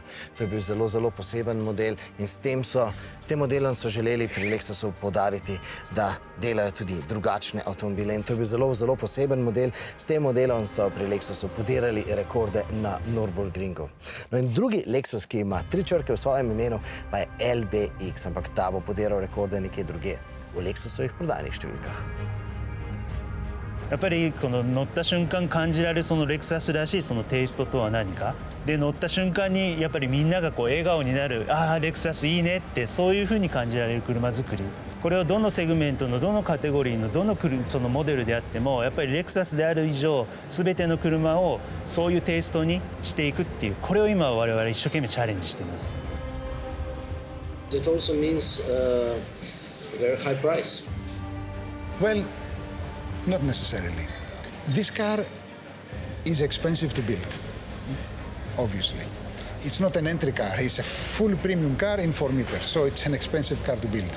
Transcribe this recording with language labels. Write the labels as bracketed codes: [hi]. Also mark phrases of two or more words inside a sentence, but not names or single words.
[sl] To je bil zelo, zelo poseben model in s tem modelom so želeli pri Lexusu poudariti, da delajo tudi drugačne avtomobile. In to je bil zelo, zelo poseben model. S tem modelom so pri Lexusu podirali rekorde na Nürburgringu. No in drugi Lexus, ki ima 3 črke v svojem imenu, pa je LBX, ampak ta bo podiral rekorde nekje drugje, v Lexusovih prodajnih številkah. [ja] やっぱりこの乗った瞬間感じられるそのレクサスらしいそのテイストとは何かで乗った瞬間にやっぱりみんながこう笑顔になるああレクサスいいねってそういう風に感じられる車作りこれをどのセグメントのどのカテゴリーのどのそのモデルであってもやっぱりレクサスである以上全ての車をそういうテイストにしていくっていうこれを今我々一生懸命チャレンジしています。 [en] It also means very high price. Well, not necessarily. This car is expensive to build, obviously. It's not an entry car, it's a full premium car in 4 meters, so it's an expensive car to build.